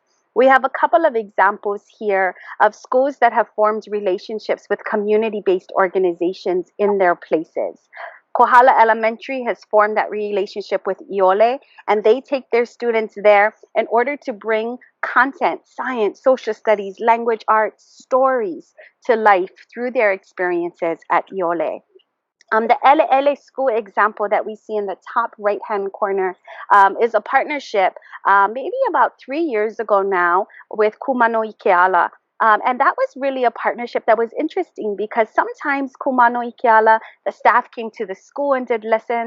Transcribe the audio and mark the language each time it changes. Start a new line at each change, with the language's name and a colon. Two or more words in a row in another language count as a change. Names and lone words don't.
English: We have a couple of examples here of schools that have formed relationships with community-based organizations in their places. Kohala Elementary has formed that relationship with ʻōlelo, and they take their students there in order to bring content, science, social studies, language arts, stories to life through their experiences at ʻōlelo. The ʻEleʻele school example that we see in the top right-hand corner is a partnership maybe about 3 years ago now with Kuana'ike. And that was really a partnership that was interesting because sometimes Kuana'ike, the staff came to the school and did lessons.